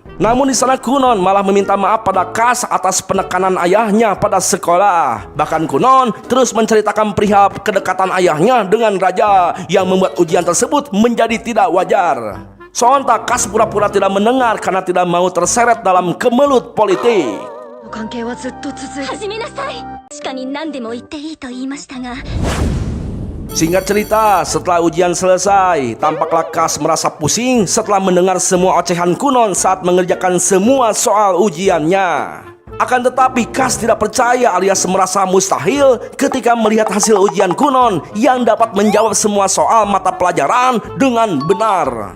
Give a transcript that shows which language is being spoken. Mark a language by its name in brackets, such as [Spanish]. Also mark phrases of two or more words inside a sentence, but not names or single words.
[Indonesian] Namun di sana Kunon malah meminta maaf pada Kas atas penekanan ayahnya pada sekolah. Bahkan Kunon terus menceritakan perihal kedekatan ayahnya dengan raja yang membuat ujian tersebut menjadi tidak wajar. Sontak Kas pura-pura tidak mendengar karena tidak mau terseret dalam kemelut politik. [Japanese] 関係はずっと続いて。始めなさい。地下に何でも言っていいと言いましたが。 [Indonesian] Singkat cerita, setelah ujian selesai, tampaklah Kas merasa pusing setelah mendengar semua ocehan Kunon saat mengerjakan semua soal ujiannya. Akan tetapi Kas tidak percaya alias merasa mustahil ketika melihat hasil ujian Kunon yang dapat menjawab semua soal mata pelajaran dengan benar.